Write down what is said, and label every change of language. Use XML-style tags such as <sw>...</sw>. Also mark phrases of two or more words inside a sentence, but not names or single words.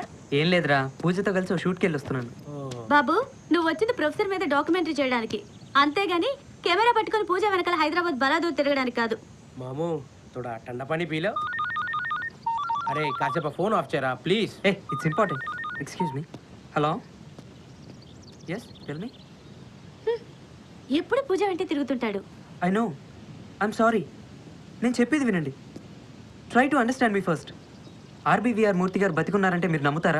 <te>ఏం లేదురా, పూజతో కలిసి ఓ షూట్కి వెళ్ళి వస్తున్నాను. బాబు, నువ్వు వచ్చింది ప్రొఫెసర్ మీద డాక్యుమెంటరీ చేయడానికి, అంతేగాని కెమెరా పట్టుకొని పూజ వెనకాల హైదరాబాద్ బలాదూర్ తిరగడానికి కాదు.</te> <hi>మాము थोड़ा ठंडा पानी पी लो. अरे कासेपा</hi> <en>phone off</en> <te>చేయరా ప్లీజ్.</te> <en>Hey it's important. Excuse me. Hello. Yes tell me.</en> <te>ఎప్పుడు పూజ వెంటే తిరుగుతుంటాడు.</te> <en>I know. I'm sorry.</en> <te>నేను చెప్పేది వినండి.</te> <en>Try to understand me first.</en> <te>ఆర్బీవీఆర్ మూర్తి గారు బతికున్నారంటే మీరు నమ్ముతారా?</te>